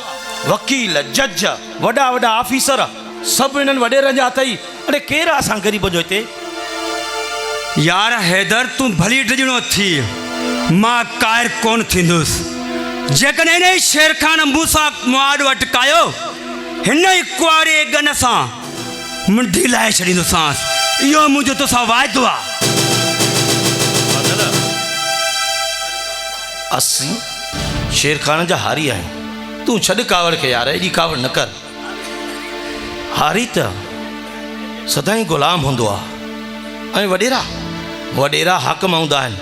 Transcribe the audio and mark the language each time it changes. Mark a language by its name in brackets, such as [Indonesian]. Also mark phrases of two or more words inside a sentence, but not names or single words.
[Sindhi] वकील, जज, वॾा वॾा ऑफिसर सभु इन्हनि वॾेरनि जा अथई। अड़े केरु आहे असां ग़रीब जो हिते? यार हैदर, तूं भली डिजणो थी, मां कायर कोन थींदुसि। जेकॾहिं हिन ई शेर खान मूंसां मुआदो अटकायो, हिन ई कुआरे गन सां मुंडी लाहे छॾींदोसांसि। इहो मुंहिंजो तोसां वाइदो आहे। असीं शेर खान जा हारी आहियूं। तूं छॾ कावड़ खे यार, एॾी कावड़ न कर। हारी त सदाईं ग़ुलाम हूंदो आहे ऐं वॾेरा हाकम हूंदा आहिनि।